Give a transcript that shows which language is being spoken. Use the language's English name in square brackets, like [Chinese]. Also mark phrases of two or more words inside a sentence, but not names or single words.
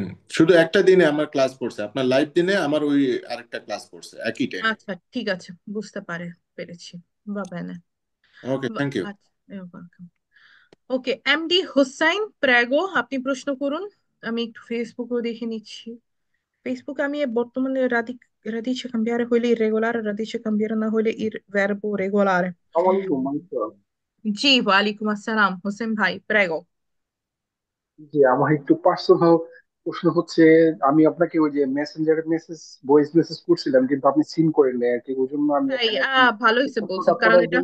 [Bangla] শুধু একটা দিনে আমার ক্লাস পড়ছে, আপনার লাইভ দিনে আমার ওই আরেকটা ক্লাস পড়ছে একই টাইমে। আচ্ছা, ঠিক আছে, বুঝতে পেরেছি। বাবা না। ওকে, [English] thank you. [Bangla] আচ্ছা, ওকে, এমডি হোসাইন প্রাগো, আপনি প্রশ্ন করুন। আমি একটু ফেসবুকও দেখে নিচ্ছি। ফেসবুকে আমি বর্তমানে [Italian] radice cambiare [Bangla] হইলে irregolare, [Italian] radice cambiare [Bangla] না হইলে [Italian] verbo regolare। [Bangla] আসসালামাইকুম মাইশা। জি, ওয়ালাইকুম আসসালাম হোসেন ভাই, প্রাগো। জি, আমার একটু পার্সোনাল প্রশ্ন হচ্ছে, আমি আপনাকে ওই যে মেসেঞ্জারে [English] voice message [Bangla] করছিলাম, কিন্তু আপনি সিন করেন নাই আর কি, ওই জন্য আমি তাই? এখন আর কি ভালো এই হয়েছে প্রশ্নটা বলছেন, কারণ করার এটা